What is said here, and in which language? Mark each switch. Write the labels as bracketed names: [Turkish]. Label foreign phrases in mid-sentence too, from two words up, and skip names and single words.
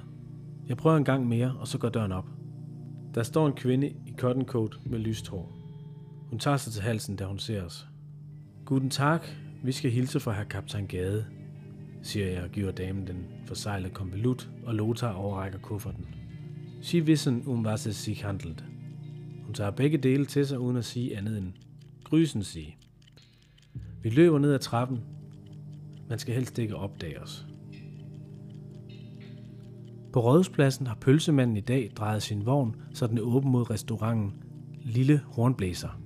[Danish] Jeg prøver en gang mere, og så går døren op. Der står en kvinde i [English] cotton coat [Danish] med lyst hår. Hun tager sig til halsen, da hun ser os. [German] Guten Tag, [Danish] vi skal hilse fra herr kaptajn Gade, siger jeg og giver damen den forseglede konvolut, og Lothar overrækker kufferten. [German] Sie wissen, was es sich handelt. [Danish] Hun tager begge dele til sig, uden at sige andet end [German] grüßen Sie. [Danish] Vi løber ned ad trappen. Man skal helst ikke opdage os. På Rådhuspladsen har pølsemanden i dag drejet sin vogn, så den er åben mod restauranten Lille Hornblæser.